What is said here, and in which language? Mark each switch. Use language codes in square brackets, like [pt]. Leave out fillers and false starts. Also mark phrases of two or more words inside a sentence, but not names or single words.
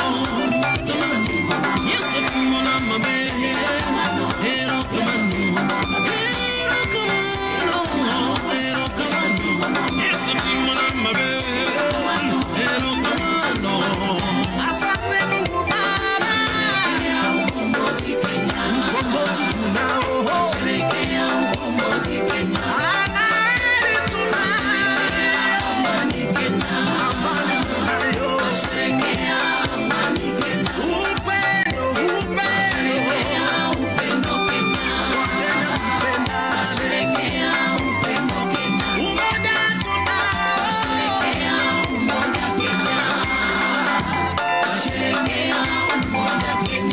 [luo] Yesu kumona mabehe Hero kumano Hero kumano Hero kumano Yesu kumona mabehe Hero kumano [sw] Asante Mungu Baba Ukombozi Kenya Ukombozi tunao Sherekea ukombozi Kenya Amani tunao Amani Kenya Amani tunayo Sherekea amani Kenya Upendo Sherekea upendo Kenya Wakenya kupenda Sherekea upendo Kenya Umoja tunao Sherekea umoja Kenya Sherekea umoja Kenya